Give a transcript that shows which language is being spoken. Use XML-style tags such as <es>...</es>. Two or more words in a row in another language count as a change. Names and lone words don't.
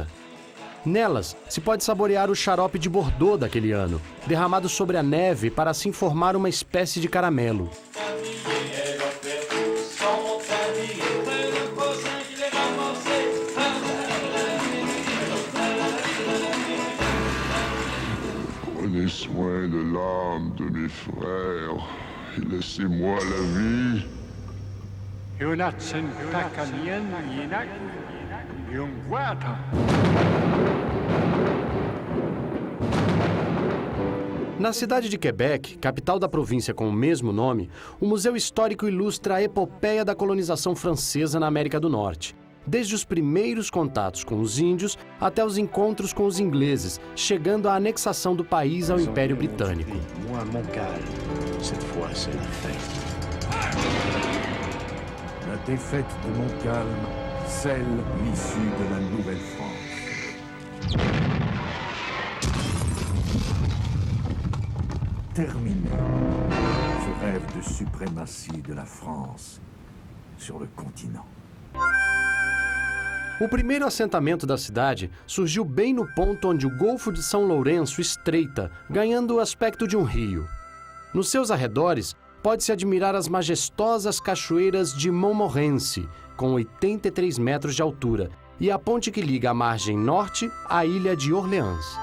<pt>Nelas, se pode saborear o xarope de Bordeaux daquele ano, derramado sobre a neve para assim formar uma espécie de caramelo.</pt> <fr>Prenez soin de l'âme de mes frères et laissez-moi la vie.</fr> <pt>Na cidade de Quebec, capital da província com o mesmo nome, o Museu Histórico ilustra a epopeia da colonização francesa na América do Norte. Desde os primeiros contatos com os índios até os encontros com os ingleses, chegando à anexação do país ao Império Britânico.</pt> <fr>La défaite de Montcalm scelle l'issue de la Nouvelle-France. Terminé ce rêve de suprématie de la France sur le continent.</fr> <pt>O primeiro assentamento da cidade surgiu bem no ponto onde o Golfo de São Lourenço estreita, ganhando o aspecto de um rio. Nos seus arredores, pode-se admirar as majestosas cachoeiras de Montmorency, com 83 metros de altura, e a ponte que liga a margem norte à ilha de Orleans.</pt>